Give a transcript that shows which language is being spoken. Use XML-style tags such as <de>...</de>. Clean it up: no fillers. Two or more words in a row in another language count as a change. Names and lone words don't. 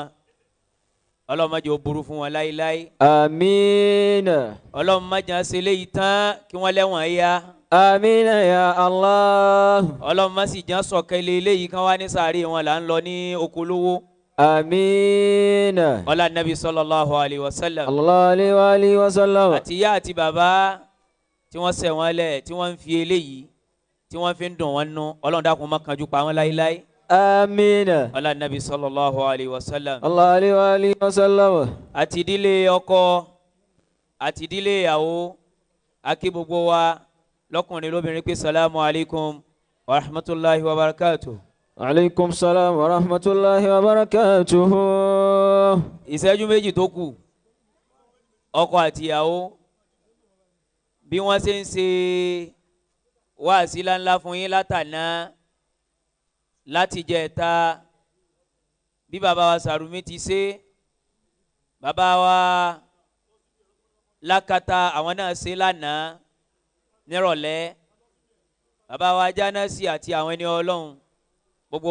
<yo>Ọlọ́run má jẹ́ ó burú fún wọn láíláí. Amina. Ọlọ́run má jẹ́ ṣe léyìí tán kí wọ́n lẹ́wọ̀n yá.</yo> <ar>آمين يا الله.</ar> <yo>Ọlọ́run má sì jẹ́ sọ̀kẹ́lẹ̀ léyìí kan wá ní sàárè wọn là ń lọ ní Okolówó. Amina.</yo> <ar>ولا نبي صلى الله عليه وسلم. صلى الله عليه وسلم.</ar> <yo>Àti ìyá àti bàbá tí wọ́n ṣẹ̀ wọ́n lẹ̀ tí wọ́n ń fi eléyìí tí wọ́n fi ń dùn wọ́n nú. Ọlọ́run dákun má kánjú pa wọ́n láíláí. Amina.</yo> <ar>ولا نبي صلى الله عليه وسلم. صلى الله عليه وسلم.</ar> <yo>Àti ìdílé ọkọ àti ìdílé ìyàwó akí gbogbo wa lọ́kùnrin lóbìnrin pé</yo> <ar>السلام عليكم ورحمة الله وبركاته. عليكم السلام ورحمة الله وبركاته.</ar> <yo>ìṣẹ́jú méjì tó kù ọkọ àtìyàwó bí wọ́n ṣe ń ṣe wáàsí ńláńlá fún yín látàná láti jẹta bí bàbá wa Sàrùmí ti ṣe bàbá wa Lákàtà àwọn náà ṣe lánàá nírọ̀lẹ́ bàbá wa Jánásì àti àwọn ẹni Ọlọ́run gbogbo</yo>